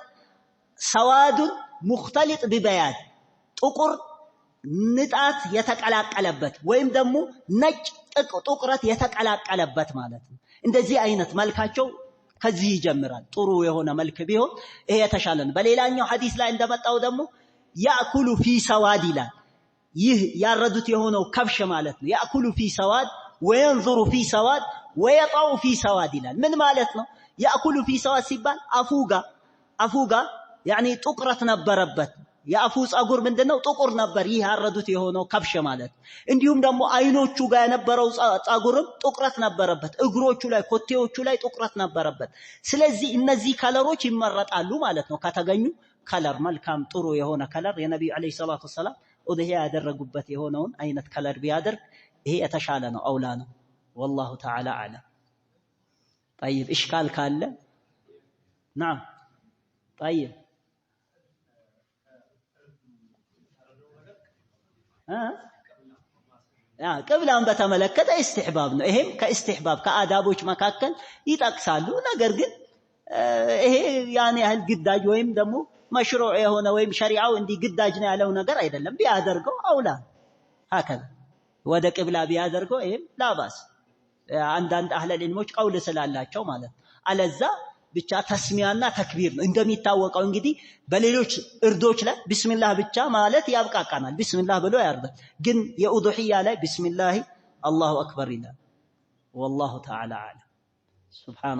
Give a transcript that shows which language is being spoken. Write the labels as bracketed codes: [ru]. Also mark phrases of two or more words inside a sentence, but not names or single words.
[am] ሰዋዱን ሙختلط ببياض ጥቁር ንጣት የተቀላቀለበት ወይም ደግሞ ነጭ ጥቁረት የተቀላቀለበት ማለት ነው እንደዚህ አይነት መልካቸው ከዚህ ይጀምራል ጥሩ የሆነ መልክ ቢሆን ይሄ የተሻለ ነው በሌላኛው ሐዲስ ላይ እንደመጣው ደግሞ [ar] يأكل في سواد [am] ይላል ይህ ያረዱት የሆነው ከብሽ ማለት ነው [ar] يأكل في سواد وينظر في سواد ويطأ في سواد [am] ይላል ምን ማለት ነው [ar] يأكل في سواد [am] ሲባል አፉጋ يعني ጥቁረት ነበረበት የአፉ ጸጉር ምንድነው ጥቁር ነበር ይህ ያረዱት የሆነው ከብሽ ማለት እንዲሁም ደግሞ አይኖቹ ጋር የነበረው ጸጉርም ጥቁረት ነበረበት እግሮቹ ላይ ኮቴዎቹ ላይ ጥቁረት ነበረበት ስለዚህ እነዚህ ከለሮች ይመረጣሉ ማለት ነው ከተገኙ ከለር መልካም ጥሩ የሆነ ከለር የነብዩ [ar] عليه الصلاة السلام [am] ኡድሂያ ያደረጉበት የሆነውን አይነት ከለር ቢያደርግ ይሄ የተሻለ ነው አውላ ነው [ar] والله تعالى اعلم طيب اشكال [am] ካለ [ar] نعم طيب [am] ቅብላን በተመለከተ استحباب ነው ይሄም ከእስትህባብ ከአዳቦች መካከል ይጠቅሳሉ ነገር ግን ይሄ ያን ያህል ግዳጅ ወይም ደግሞ መሽሩዕ የሆነ ወይም ሸሪዓው እንዲ ግዳጅ ነው ያለው ነገር አይደለም ቢያደርገው አውላ هكذا ወደ ቅብላ ቢያደርገው ይሄም ላባስ አንዳንድ አህለ ዒልሞች ቀውል ስላላቸው ማለት አለዛ ብቻ ተስሚያና ተክቢር ነው እንደሚታወቀው እንግዲህ በሌሎች እርዶች ላይ ቢስሚላህ ብቻ ማለት ያብቃቃናል ቢስሚላህ ብሎ ያርዳል ግን የኡዱሂያ ላይ [ar] بسم الله الله أكبر [am] ይላል [ar] والله تعالى اعلم سبحانه